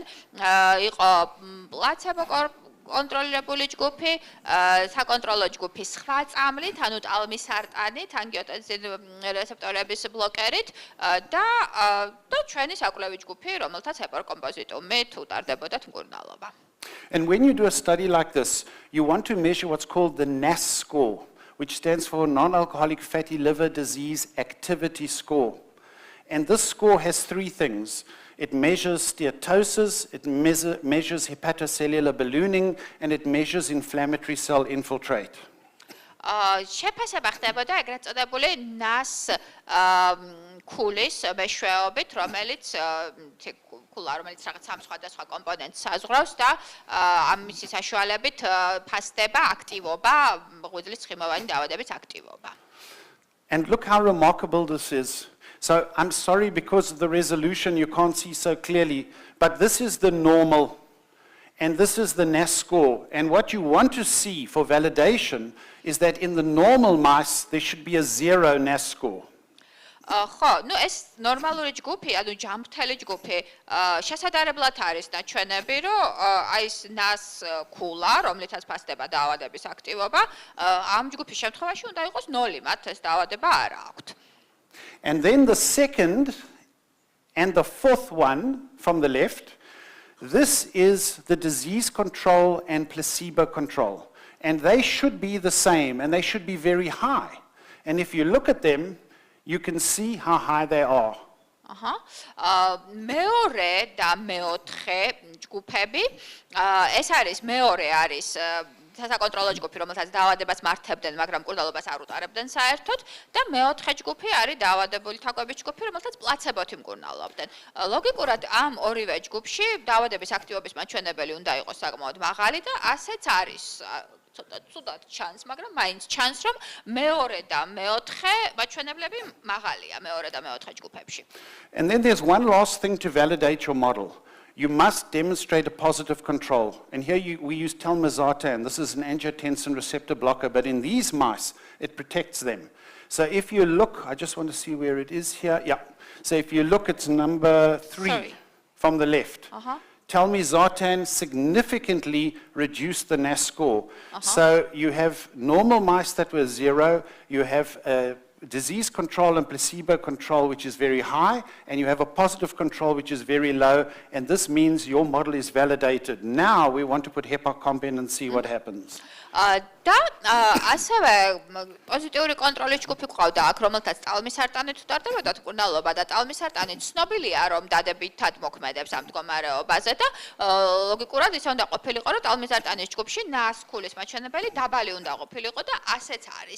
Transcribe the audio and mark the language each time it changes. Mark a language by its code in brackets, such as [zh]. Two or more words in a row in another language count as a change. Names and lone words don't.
[ka] იყო პლაცებო კონტროლირებული ჯგუფი, საკონტროლო ჯგუფი სხვა წამლით, ანუ ტალმისარტანით, ანგიოტენზინ რეცეპტორების ბლოკერით და ჩვენი საკვლევი ჯგუფი, რომელთაც ჰეპარკომპოზიტუმით უტარდებოდათ მკურნალობა. [en] And when you do a study like this, you want to measure what's called the NAS score, which stands for Non-Alcoholic Fatty Liver Disease Activity Score. And this score has 3 things. It measures steatosis, it measures hepatocellular ballooning, and it measures inflammatory cell infiltrate. [ka] შეფასება ხდებოდა ეგრეთ წოდებული NAS ქულის მეშვეობით, რომელიც ქულა, რომელიც რაღაც სამ სხვადასხვა კომპონენტს საზღვრავს და ამის საშუალებით ფასდება აქტივობა, ღვიძლის ცხიმოვანი დაავადების აქტივობა. [en] And look how remarkable this is. So I'm sorry because of the resolution you can't see so clearly, but this is the normal and this is the NAS score. And what you want to see for validation is that in the normal mice there should be a 0 NAS score. [ka] ხო, ნუ ეს ნორმალური ჯგუფი, ანუ ჯამრთელი ჯგუფი, შესაძლებლად არის ნაჩვენები, რომ აი ეს NAS ქულა, რომლითაც ფასდება დაავადების აქტივობა, ამ ჯგუფის შემთხვევაში უნდა იყოს 0, მათ ეს დაავადება არ აქვთ. [en] And then the second and the 4th one from the left, this is the disease control and placebo control. And they should be the same, and they should be very high. And if you look at them, you can see how high they are. [ka] მეორე და მეოთხე ჯგუფები, ეს არის მეორე არის საკონტროლო ჯგუფი, რომელსაც დაავადებას მართებდნენ, მაგრამ მკურნალობას არ უტარებდნენ საერთოდ და მეოთხე ჯგუფი არის დაავადებული თაგვების ჯგუფი, რომელსაც პლაცებოთი მკურნალობდნენ. ლოგიკურად ამ ორივე ჯგუფში დაავადების აქტივობის მაჩვენებელი უნდა იყოს საკმაოდ მაღალი და ასეც არის ცუდად ჩანს, მაგრამ მაინც ჩანს, რომ მეორე და მეოთხე მაჩვენებლები მაღალია მეორე და მეოთხე ჯგუფებში. [en] And then there's one last thing to validate your model. You must demonstrate a positive control. And here we use telmisartan. This is an angiotensin receptor blocker, but in these mice, it protects them. So if you look, I just want to see where it is here. Yeah. So if you look, it's number 3 from the left. Telmisartan significantly reduced the NAS score. So you have normal mice that were 0, you have disease control and placebo control, which is very high, and you have a positive control, which is very low, and this means your model is validated. Now we want to put hepacomp in and see what happens. [ka] და ასევე პოზიტიური კონტროლის ჯგუფი ყავდა აქ, რომელთაც ტალმისარტანით უტარდებოდა მკურნალობა და ტალმისარტანი ცნობილია, რომ დადებითად მოქმედებს ამ მდგომარეობაზე და ლოგიკურად ისე უნდა ყოფილიყო, რომ ტალმისარტანის ჯგუფში ნასკულის მაჩვენებელი დაბალი უნდა ყოფილიყო და ასეც არის.